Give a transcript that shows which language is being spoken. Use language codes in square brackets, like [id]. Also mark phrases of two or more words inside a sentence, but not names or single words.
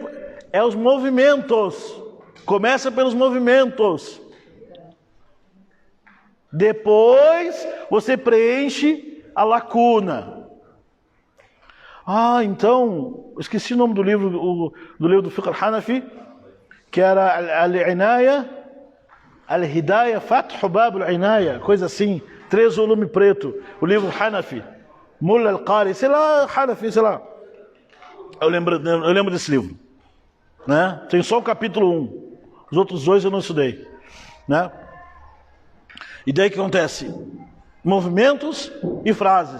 [pt] É os movimentos. Começa pelos movimentos. Depois você preenche a lacuna. Ah, então, esqueci o nome do livro, do Fiqh al-Hanafi, que era Al-Inaya, Al-Hidayah, Fath Bab al-Inaya, coisa assim, 3 volume preto, o livro Hanafi, Mullah al-Qari, sei lá, Hanafi, sei lá. Eu lembro desse livro, né? Tem só o capítulo 1, os outros 2 eu não estudei, né? E daí o que acontece? Movimentos e frases.